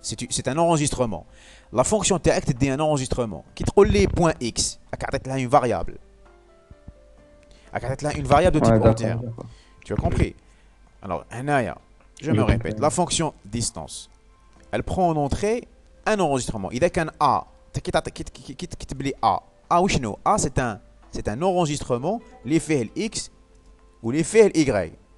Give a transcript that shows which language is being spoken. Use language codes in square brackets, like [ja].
[fr] c'est un enregistrement. La fonction [ar] تاعك تدي [fr] un enregistrement. [ar] كي تقول لي point x, راك عطيت لها [fr] une variable. [ar] راك عطيت لها [fr] une variable de type Ouais, entière. d'accord. Tu as compris? Alors, [ar] هنايا, [fr] je me répète, la fonction distance, elle prend en entrée un enregistrement. [ar] إذا كان A, كي تكتب لي A, A وشنو؟ A [fr] c'est un enregistrement [ar] اللي فيه ال X واللي فيه ال Y.